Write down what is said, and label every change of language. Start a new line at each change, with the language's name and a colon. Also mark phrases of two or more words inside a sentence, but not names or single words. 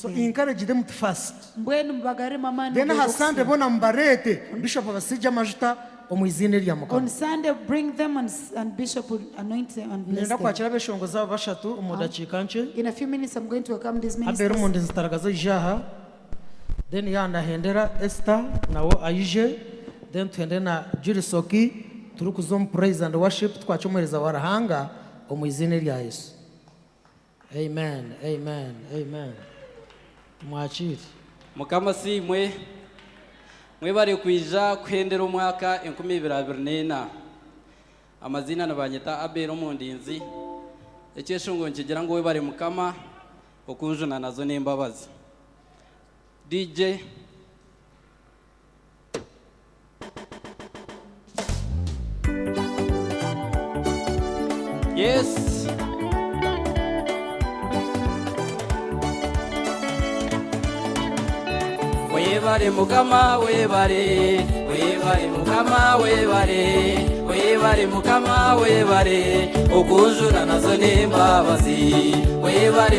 English: So encourage them to fast. Then on Sunday, bring them and Bishop will anoint them and bless them. In a few minutes, I'm going to welcome these ministers.
Nyankole: Then Hendera Esther nawo aije. Then tuende na Judy Soki turukuzom
English: praise and worship
Nyankole: twachomereza warahanga omwizine rya Yesu.
English: Amen, amen, amen.
Nyankole: Mwachiri mukama si mwe bari kwija kuhendera umwaka 2024 amazina nabanyita Abel Omundinzi ekeshungo nkigira ngo we bari mukama okunjuna nazo n'imbabazi DJ Yes Webare mukama webare mukama webare mukama webare okujuna nazo n'imbabazi webare